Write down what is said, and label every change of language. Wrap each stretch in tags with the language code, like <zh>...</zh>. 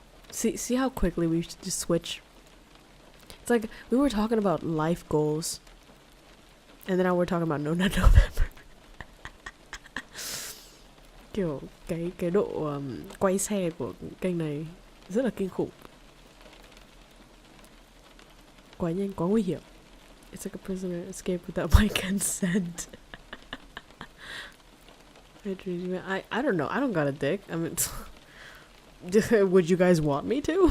<en>See how quickly we just switch. It's like we were talking about life goals, and then now we're talking about no November.</en> <vi>Kiểu cái độ quay xe của kênh này rất là kinh khủng. Quá nhanh, quá nguy hiểm.</vi> <en>It's like a prisoner escaped without my consent. I don't know. I don't got a dick. I mean, would you guys want me to?</en>